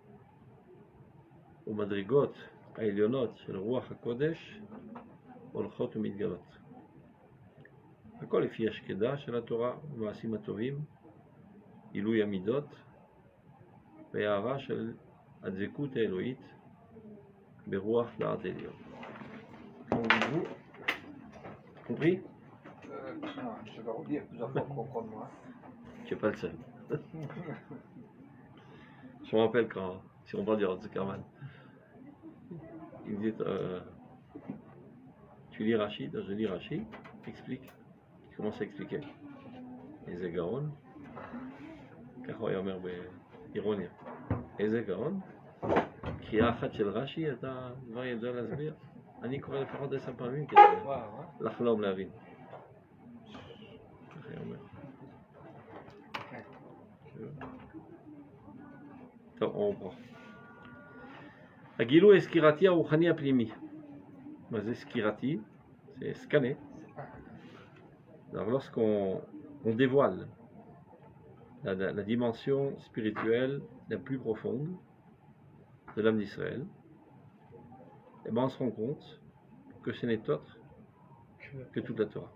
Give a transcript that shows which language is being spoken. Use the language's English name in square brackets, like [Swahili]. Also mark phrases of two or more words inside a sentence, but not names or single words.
[Hebrew] ומדרגות העליונות של רוח הקודש הולכות ומתגלות. הכל לפי השקדה של התורה ומעשים הטובים, עילוי המידות, והערה של הדבקות האלוהית ברוח דעת עליון. [French] Compris? Je vais redire plusieurs fois comprendre moi. Tu n'es pas le seul. Je me rappelle quand, si on parle du Rav Zuckerman, il me dit tu lis Rashi, je lis Rashi, explique. Il commence à expliquer. [Hebrew] איזה גאון, ככה הוא היה אומר באירוניה, איזה גאון, קריאה אחת של רש"י אתה כבר יודע להסביר. אני קורא לפחות 10 פעמים כדי לחלום להבין. ככה הוא אומר. טוב, [French] on reprend. [Hebrew] הגילוי הסקירתי הרוחני הפנימי. מה זה סקירתי? [French] C'est scanner. Alors lorsqu'on dévoile la dimension spirituelle la plus profonde de l'âme d'Israël, eh ben on se rend compte que ce n'est autre que toute la Torah.